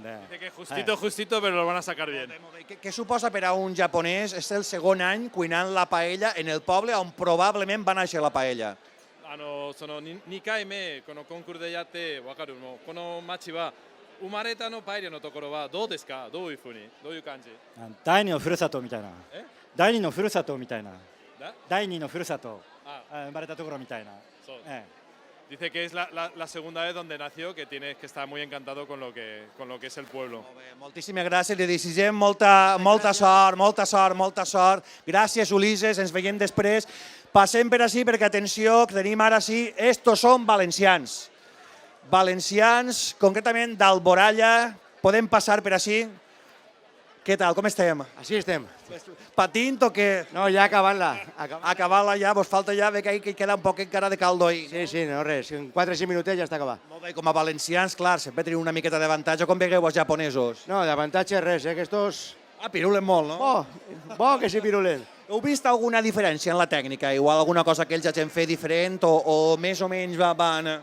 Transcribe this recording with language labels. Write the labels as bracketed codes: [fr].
[es] Dice que justito, pero lo van a sacar bien. [ca] Què suposa per a un japonès? És el segon any cuinant la paella en el poble on probablement va néixer la paella. [ja] 2回目このコンクールでやって分かるのこの町は生まれたのパエリアのところはどうですか？どういうふうにどういう感じ？第二のふるさとみたいな。第二のふるさとみたいな。第二のふるさと。生まれたところみたいな。 [es] Dice que es la segunda vez donde nació, que está muy encantado con lo que es el pueblo. [ca] Moltíssimes gràcies, li desitgem molta sort. Gràcies, Ulises, ens veiem després. Passem per així, perquè atenció, que tenim ara sí, estos són valencians. Valencians, concretament d'Alboralla. Podem passar per així? Què tal, com estem? Així estem. Patint o què? No, ja acabant-la. Acabant-la ja, vos falta ja, ve que queda un poc encara de caldo ahí. Sí, no res, en 4 o 5 minutets ja està acabat. Molt bé, com a valencians, clar, sempre teniu una miqueta d'avantatge. Com vegueu els japonesos? No, d'avantatge res, que estos... Ah, pirulen molt, no? Bo que sí pirulen. Heu vist alguna diferència en la tècnica? Igual alguna cosa que ells hagin fet diferent o més o menys van...